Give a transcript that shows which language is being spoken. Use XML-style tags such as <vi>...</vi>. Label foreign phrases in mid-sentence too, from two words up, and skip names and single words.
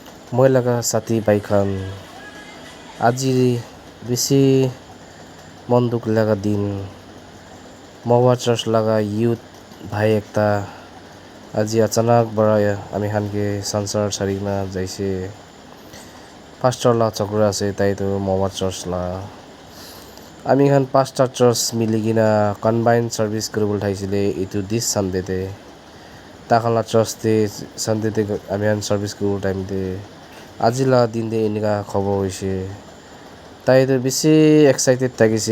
<nag>মই লগা সাথী বাইখান আজি বেশি মন দুঃখ লাগা দিন মহুয়া চার্চ লাগা ইউথ ভাই একটা আজি</nag> <hi>अचानक बड़ा</hi> <nag>আমি খানকে সংসার ছাড়িনা যাইছে পাঁচটা লা চক্র আছে তাই তো মহুয়া চার্চ লা আমি খান পাঁচটা চার্চ মিলি কিনা</nag> <en>combine service</en> <nag>কৰিব ঠাইছিলে এইটো</nag> <en>this Sunday-te</en> <nag>তাখালা চার্চতে সানডেতে আমি খান সার্ভিস কৰিব টাইমতে আজিলা দিন দে এনেকা খবৰ হৈছে তাই তো বেছি এক্সাইটেড থাকিছে</nag>